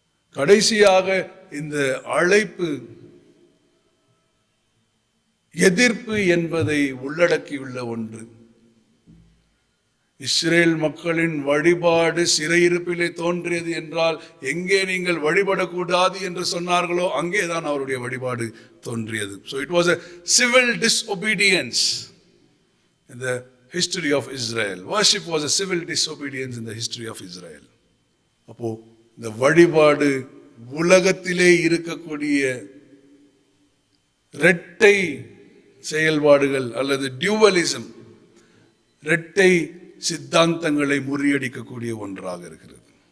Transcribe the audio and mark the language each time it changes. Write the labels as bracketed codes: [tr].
[ta] கடைசியாக இந்த அழைப்பு எதிர்ப்பு என்பதை உள்ளடக்கியுள்ள ஒன்று. இஸ்ரேல் மக்களின் வழிபாடு சிறையிருப்பிலே தோன்றியது என்றால், எங்கே நீங்கள் வழிபடக்கூடாது என்று சொன்னார்களோ அங்கேதான் அவருடைய வழிபாடு தோன்றியது. [en] So it was a civil disobedience in the history of Israel. Worship was a civil disobedience in the history of Israel. [ta] அப்போ இந்த வழிபாடு உலகத்திலே இருக்கக்கூடிய இரட்டை செயல்பாடுகள் அல்லது டியூவலிசம், இரட்டை சித்தாந்தங்களை முறியடிக்கக்கூடிய ஒன்றாக இருக்கிறது.